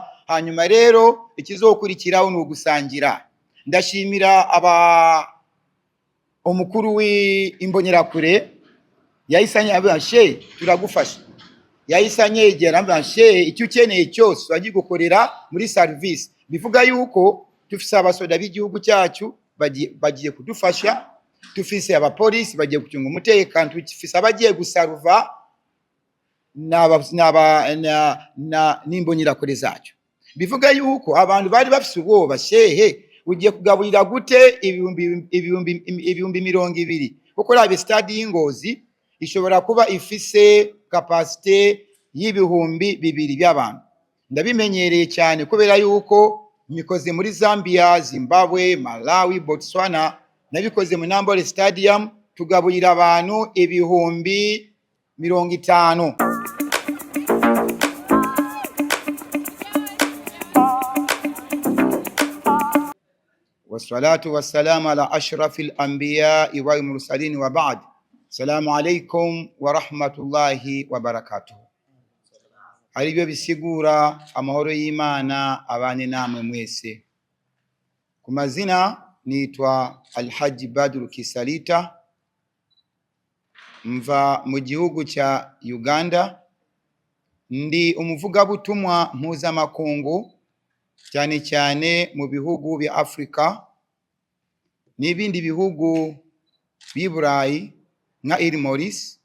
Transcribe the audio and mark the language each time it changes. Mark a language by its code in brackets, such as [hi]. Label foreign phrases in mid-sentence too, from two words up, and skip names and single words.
[rn] Hanyuma rero ikizokurikiraho ni ugusangira. Ndashimira umukuru w'imbonerakure yahise abashe turagufasha, yahise anyegera ambashe icyo ukeneye cyose bagigukorera muri service. Bivuga yuko tufise abasoda b'igihugu cyacu bagiye kudufasha, tufise abapolisi bagiye gucunga umutekano, tufise abagiye gusaruva n'imbonerakure zacu. Bivuga yuko abantu bari bafise ubwoba, shehe ugiye kugaburira gute ibihumbi 200? Kuko rabe stade y'Ingozi ishobora kuba ifise capacité y'ibihumbi 2 by'abantu. Ndabimenyereye cyane kubera yuko mikoze muri Zambia, Zimbabwe, Malawi, Botswana, nabikoze mu Nambole Stadium, tugaburira abantu ibihumbi 50. [ar] والصلاة والسلام على أشرف الأنبياء والمرسلين وبعد. السلام عليكم ورحمة الله وبركاته. [rn] Aribyo bisigura amahoro y'Imana abane namwe mwese. Ku mazina nitwa Alhaji Badru Kisalita, mva mu gihugu cya Uganda. Ndi umuvugabutumwa mpuzamakungu cyane cyane mu bihugu bya Afrika n'ibindi bihugu by'Iburayi nka Maurice.